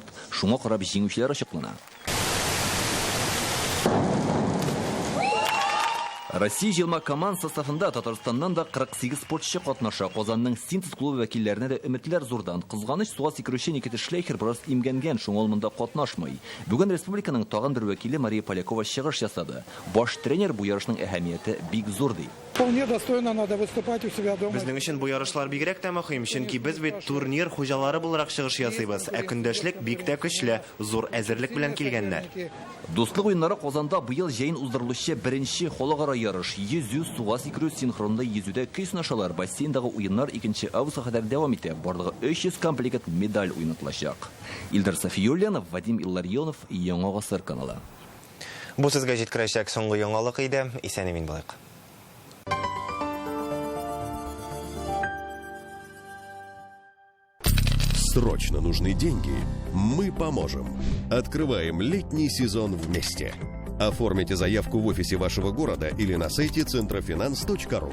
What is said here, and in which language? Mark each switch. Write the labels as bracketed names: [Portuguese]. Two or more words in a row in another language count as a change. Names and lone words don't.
[Tatar] Шуңа карап җиңүчеләр ачыклана. Россия җыелма команд составында Татарстаннан да 48 спортчы катнаша. Казанның Синтез клубы вәкилләренә дә өметләр зурдан. Кызганыч суга сикерүче Никита Шлейхер бераз имгәнгән, шуңа ул монда катнашмый. Бүген республиканың тагын бер вәкиле Мария Полякова чыгыш ясады. Баш тренер бу ярышның әһәмияте бик зур ди. [Russian] Вполне достойно надо выступать у себя дома. [Tatar] Безнең өчен бу ярышлар бигрәк тә мөһим, чөнки без бит турнир хуҗалары буларак чыгыш ясыйбыз. Көндәшлек бик тә көчле, зур әзерлек белән килгәннәр. Дуслык уеннары Казанда быел җәен уздырылучы беренче халыкара ярыш. Йөзү, суга сикерү, синхронлы йөзүдә көй сынашалар. Бассейндагы уеннар 2 августка кадәр дәвам итә. Барлыгы 300 комплект медаль уйнатылачак. Илдар Сафиуллинов, Вадим Илларионов, Яңа Гасыр каналы. Бу сезгә җиткерәчәк соңгы яңалык иде. Исән имин булыйк. [Russian] Срочно нужны деньги? Мы поможем. Открываем летний сезон вместе. Оформите заявку в офисе вашего города или на сайте centrofinance.ru.